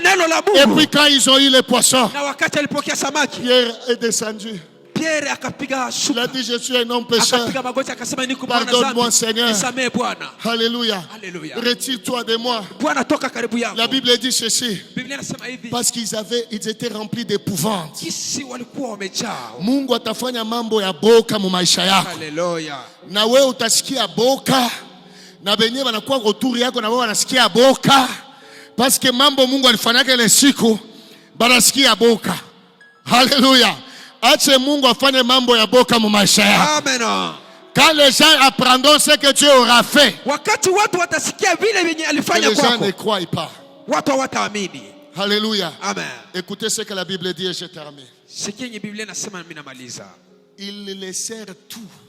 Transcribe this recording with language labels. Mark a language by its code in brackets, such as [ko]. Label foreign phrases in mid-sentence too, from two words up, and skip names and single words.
[fr] Et puis quand ils ont eu les poissons, Pierre est descendu. Il a dit, je suis un homme pécheur. Pardonne-moi, Seigneur. Alléluia. Retire-toi de moi. La Bible dit ceci. Parce qu'ils étaient remplis d'épouvante. [sw] Mungu atafanya mambo ya boka mu maisha yako. Na wewe utasikia boka. Na benye wanakuwa roturi yako na wewe wanasikia boka. [fr] Parce que [sw] mambo Mungu alifanyaka ile siku banasikia boka. Hallelujah. Ache Mungu afanye mambo ya boka mu maisha yako. Amen. [fr] Quand les gens apprendront ce que Dieu aura fait, les gens ne croient pas. Alléluia. Amen. Écoutez ce que la Bible dit et je termine. Ils laissèrent tout.